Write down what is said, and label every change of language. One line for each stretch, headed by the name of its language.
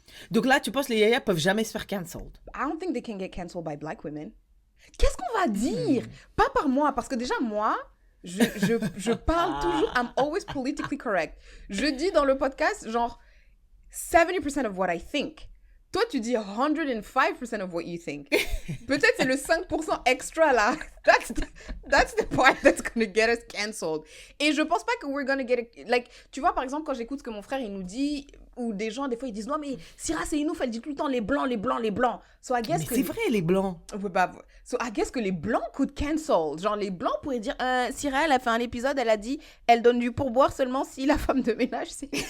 French: Donc là, tu penses que les Yaya peuvent jamais se faire cancelled?
English: I don't think they can get cancelled by black women.
French: Qu'est-ce qu'on va dire? Pas par moi, parce que déjà, moi... Je parle toujours,
English: I'm always politically correct.
French: Je dis dans le podcast, genre, 70%
English: of what I think.
French: Toi, tu dis 105%
English: of what you think.
French: Peut-être c'est le 5% extra, là.
English: That's the part that's gonna get us cancelled.
French: Et je pense pas que
English: we're gonna get it.
French: Like, tu vois, par exemple, quand j'écoute ce que mon frère, il nous dit, ou des gens, des fois, ils disent, non, mais Syrah, c'est Inouf, elle dit tout le temps les blancs.
English: So, I guess
French: mais c'est vrai, les blancs.
English: So, I guess
French: que les blancs
English: could cancel.
French: Genre, les blancs pourraient dire, Syrah, elle a fait un épisode, elle a dit, elle donne du pourboire seulement si la femme de ménage, c'est...